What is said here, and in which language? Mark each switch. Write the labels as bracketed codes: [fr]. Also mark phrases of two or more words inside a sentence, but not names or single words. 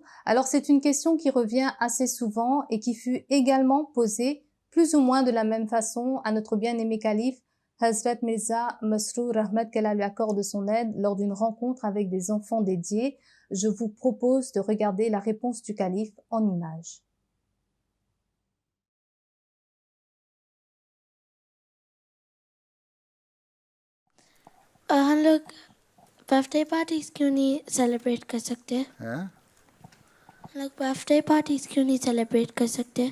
[fr] Alors c'est une question qui revient assez souvent et qui fut également posée plus ou moins de la même façon à notre bien-aimé calife Hazrat Mirza Masroor Ahmad, qu'Allah lui accorde son aide lors d'une rencontre avec des enfants dédiés. Je vous propose de regarder la réponse du calife en images. [hi] हम लोग [en] birthday parties [hi] क्यों नहीं सेलिब्रेट कर सकते हैं? हम लोग [en] birthday parties [hi] क्यों नहीं सेलिब्रेट कर सकते